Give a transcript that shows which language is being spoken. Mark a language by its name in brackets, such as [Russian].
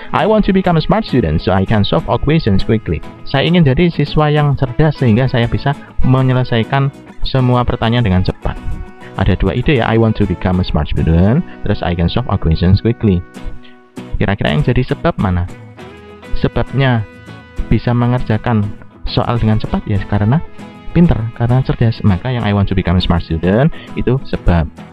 [English] I want to become a smart student so I can solve all questions quickly. [Indonesian] Saya ingin jadi siswa yang cerdas sehingga saya bisa menyelesaikan semua pertanyaan dengan cepat. Ada 2 ide ya, [English] I want to become a smart student, terus I can solve all questions quickly. [Indonesian] Kira-kira yang jadi sebab mana? Sebabnya bisa mengerjakan soal dengan cepat ya karena pinter, karena cerdas. Maka yang [English] I want to become a smart student [Indonesian] itu sebab.